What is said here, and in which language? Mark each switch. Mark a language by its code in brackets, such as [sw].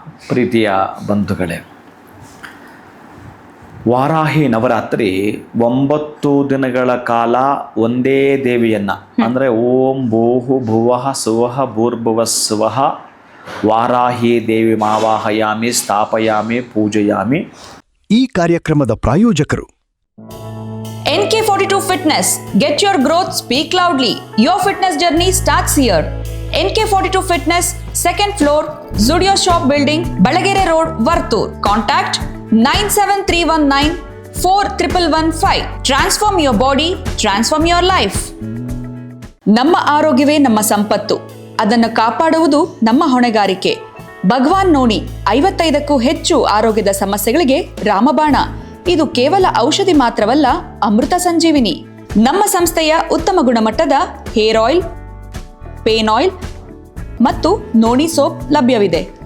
[kn] ಪ್ರೀತಿಯ ಬಂಧುಗಳೇ, ವಾರಾಹಿ ನವರಾತ್ರಿ 9 ದಿನಗಳ ಕಾಲ ಒಂದೇ ದೇವಿಯನ್ನ ಅಂದ್ರೆ [sa] ಓಂ ಭೂಹು ಭುವಃ ಸುವಃ ಭೂರ್ಭುವ ಸ್ವಃ ವಾರಾಹಿ ದೇವಿ ಮಾವಾಹಯಾಮಿ ಸ್ಥಾಪಯಾಮಿ ಪೂಜಯಾಮಿ. [kn] ಈ ಕಾರ್ಯಕ್ರಮದ ಪ್ರಾಯೋಜಕರು [en] NK42 Fitness. Get your growth, speak loudly. Your fitness journey starts here. NK42 Fitness, 2nd floor, Zudio Shop Building, Balagere Road, Vartur. Contact 97319 4115. Transform your body, transform your life. [kn] ನಮ್ಮ ಆರೋಗ್ಯವೇ ನಮ್ಮ ಸಂಪತ್ತು, ಅದನ್ನು ಕಾಪಾಡುವುದು ನಮ್ಮ ಹೊಣೆಗಾರಿಕೆ. ಭಗವಾನ್ ನೋನಿ 55ಕ್ಕೂ ಹೆಚ್ಚು ಆರೋಗ್ಯದ ಸಮಸ್ಯೆಗಳಿಗೆ ರಾಮಬಾಣ. ಇದು ಕೇವಲ ಔಷಧಿ ಮಾತ್ರವಲ್ಲ, ಅಮೃತ ಸಂಜೀವಿನಿ. ನಮ್ಮ ಸಂಸ್ಥೆಯ ಉತ್ತಮ ಗುಣಮಟ್ಟದ ಹೇರ್ ಆಯಿಲ್, ಪೇನ್ ಆಯಿಲ್ ಮತ್ತು ನೋನಿ ಸೋಪ್ ಲಭ್ಯವಿದೆ.